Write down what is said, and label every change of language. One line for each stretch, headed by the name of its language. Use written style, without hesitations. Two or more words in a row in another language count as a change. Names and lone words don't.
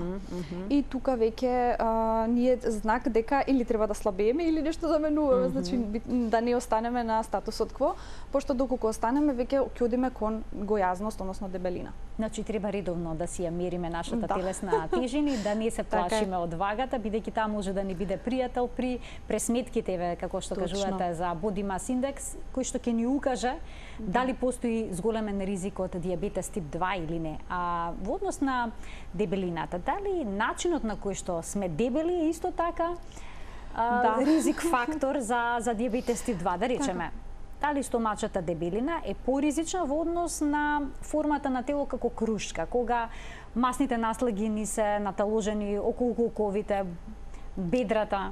Macedonian: И тука веќе ние знак дека или треба да слабееме или нешто да менуваме, значи да не останеме на статусот кво, пошто доколку останеме веќе ќе одиме кон гојазност, односно дебелина. Значи треба редовно да си ја мериме нашата телесна тежина и да не се плашиме од вагата, бидејќи таа може да ни биде пријател при пресметките, како што кажувате за
English: body mass index,
Macedonian: кој што ќе ни укаже дали постои зголемен ризик од диабетес тип 2 или не. А во однос на дебелината, дали начинот на кој што сме дебели е исто така ризик фактор за диабетес тип 2, да речеме? Дали стомачата дебелина е поризична во однос на формата на тело како крушка, кога масните наслаги ни се наталожени околу кулковите, бедрата?